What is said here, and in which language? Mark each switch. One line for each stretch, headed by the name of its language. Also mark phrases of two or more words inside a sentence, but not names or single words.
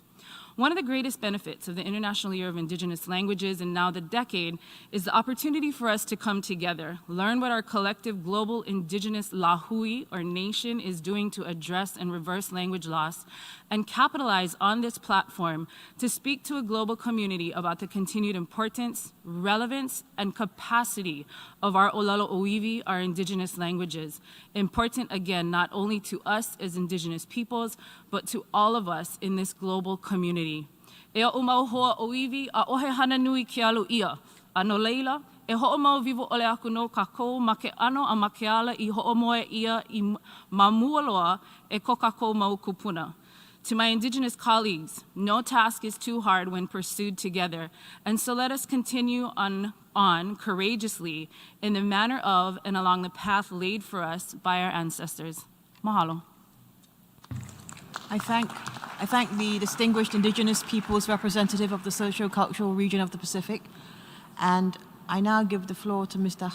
English: One of the greatest benefits of the International Year of Indigenous Languages, and now the decade, is the opportunity for us to come together, learn what our collective global Indigenous lahui, or nation, is doing to address and reverse language loss, and capitalize on this platform to speak to a global community about the continued importance, relevance, and capacity of our
Hawaiian: Olalo Oiwi,
English: our Indigenous languages. Important, again, not only to us as Indigenous peoples, but to all of us in this global community.
Hawaiian: E o mau hoa o iwi a ohe hana nui ke alu ia. Ano leila, e ho'o mau vivo ole aku no kako ma ke ano a ma ke ala I ho'o moe ia I mamualoa e ko kako mau kupuna.
English: To my Indigenous colleagues, no task is too hard when pursued together, and so let us continue on courageously in the manner of and along the path laid for us by our ancestors. Mahalo. I thank the distinguished Indigenous peoples representative of the socio-cultural region of the Pacific, and I now give the floor to Mr.